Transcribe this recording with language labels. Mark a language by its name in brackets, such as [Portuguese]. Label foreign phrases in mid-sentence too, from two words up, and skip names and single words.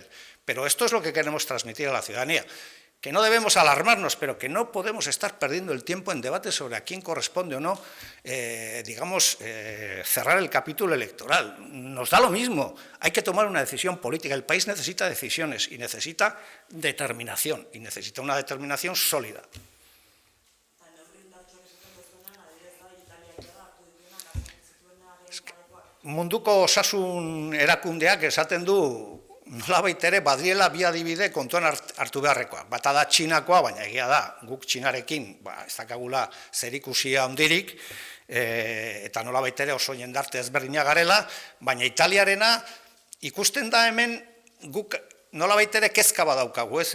[Spanish] Pero esto es lo que queremos transmitir a la ciudadanía, que no debemos alarmarnos, pero que no podemos estar perdiendo el tiempo en debates sobre a quién corresponde o no, cerrar el capítulo electoral. Nos da lo mismo, hay que tomar una decisión política. El país necesita decisiones y necesita determinación, y necesita una determinación sólida. [Basque] Munduko osasun erakundeak esaten du nolabait ere badiela bi adibide kontuan hartu beharrekoa. Bata da Txinakoa, baina egia da, guk Txinarekin ez dakagula zerikusia handirik, eta nolabait ere oso jendarte ezberdina garela, baina Italiarena ikusten da hemen guk nolabait ere kezka badaukagu, ez?